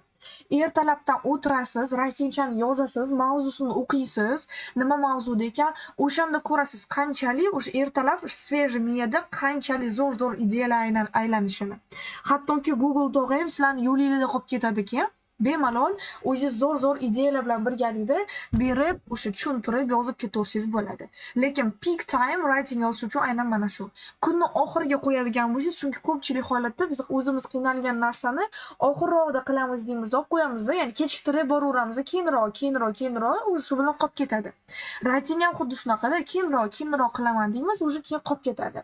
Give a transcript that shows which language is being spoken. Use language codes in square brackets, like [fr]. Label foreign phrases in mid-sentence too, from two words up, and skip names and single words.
[uz] Ertalabdan o'tirasiz, writingchani yozasiz, mavzusini o'qiysiz, nima mavzuda ekan, o'shanda ko'rasiz qanchalik o'sha ertalab sveji miyada qanchalik zo'r ideyalar aylanishini. Hattoki Google tog'i ham sizlarni yo'lingizda qolib ketadiki, bemalol o'zingiz zo'r ideyalar bilan birgalikda berib, o'sha tushuntirib yozib ketaversangiz bo'ladi. Lekin [en] peak time writing [uz] yozish uchun aynan mana shu. Kunni oxiriga qo'yadigan bo'lsangiz, chunki ko'pchilik holatda biz o'zimiz qiynalgan narsani oxirroqda qilamiz deymiz, olib qo'yamiz-da, ya'ni kechiktirib boraveramiz, keyinroq, shu bilan qolib ketadi. Writing ham xuddi shunaqada, keyinroq qilaman deymiz, o'sha keyin qolib ketadi.